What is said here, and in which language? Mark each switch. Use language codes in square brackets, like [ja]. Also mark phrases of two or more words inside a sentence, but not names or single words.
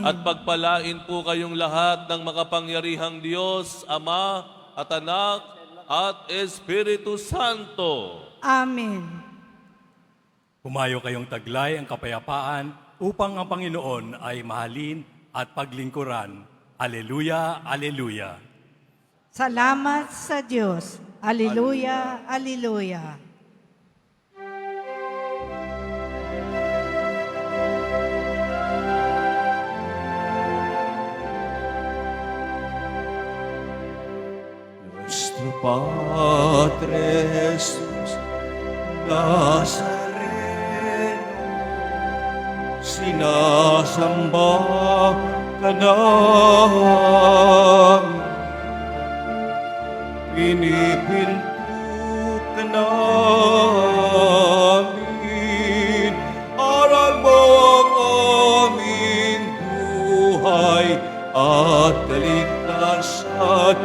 [tl] At pagpalain po kayong lahat ng makapangyarihang Diyos, Ama at Anak at Espiritu Santo. Amen. Humayo kayong taglay ang kapayapaan upang ang Panginoon ay mahalin at paglingkuran. Aleluya, aleluya. Salamat sa Diyos. Aleluya, aleluya. Nuestro Padre Jesús Nazareno, sinasamba ka namin, pinipinto ka namin, aral mo ang aming buhay at kaligtasan.